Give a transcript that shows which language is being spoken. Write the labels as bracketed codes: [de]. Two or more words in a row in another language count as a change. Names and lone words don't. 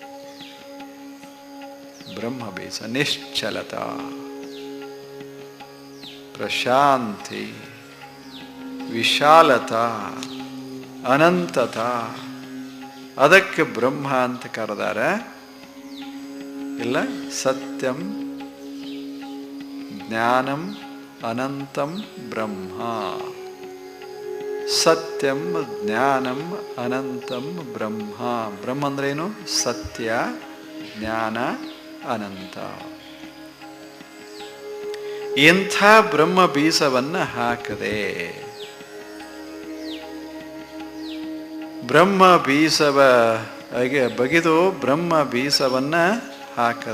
[kn] ಬ್ರಹ್ಮ ಬೀಜ ನಿಶ್ಚಲತಾ, ಪ್ರಶಾಂತಿ, ವಿಶಾಲತಾ, ಅನಂತತಾ, ಅದಕ್ಕೆ ಬ್ರಹ್ಮ ಅಂತ ಕರೆದಾರ. ಇಲ್ಲ, [sa] ಸತ್ಯಂ ಜ್ಞಾನಂ ಅನಂತಂ ಬ್ರಹ್ಮ. ಸತ್ಯಂ ಜ್ಞಾನಂ ಅನಂತಂ ಬ್ರಹ್ಮ. [kn] ಬ್ರಹ್ಮ ಅಂದ್ರೇನು? ಸತ್ಯ, ಜ್ಞಾನ, ಅನಂತ. ಇಂಥ ಬ್ರಹ್ಮ ಬೀಜವನ್ನ ಹಾಕದೆ, ಬ್ರಹ್ಮ ಬೀಜವ ಬಗೆದು ಬ್ರಹ್ಮ ಬೀಜವನ್ನ ಹಾಕದ.